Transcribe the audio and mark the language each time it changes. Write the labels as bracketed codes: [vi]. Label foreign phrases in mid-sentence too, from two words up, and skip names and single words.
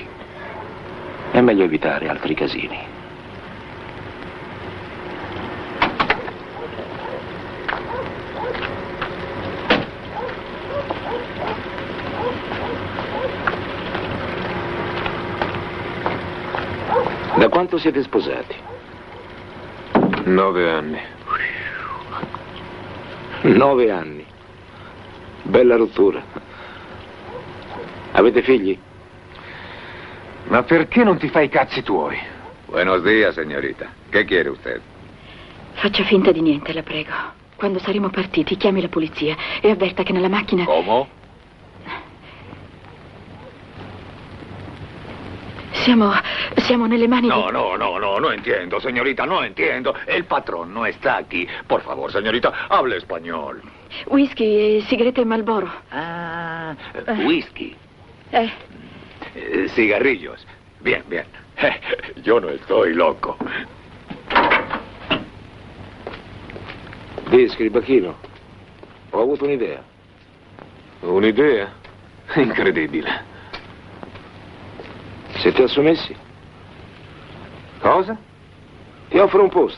[it] È meglio evitare altri casini. Da quanto siete sposati? 9 anni. 9 anni. Bella rottura. Avete figli? Ma perché non ti fai i cazzi tuoi? [es] Buenos días, señorita. ¿Qué quiere usted? [it] Faccia finta di niente, la prego. Quando saremo partiti, chiami la polizia e avverta che nella macchina... [es] ¿Cómo? [it] Siamo nelle mani [es] No, no entiendo, señorita, no entiendo. El patrón no está aquí. Por favor, señorita, hable español. [it] Whisky e sigarette Marlboro. [es] Ah, whisky. Eh. Cigarrillos. Bien, bien. Yo no estoy loco. [it] Di, scribacchino. Ho avuto un'idea. Un'idea? Incredibile. Siete assomessi? Cosa? Ti offro un posto.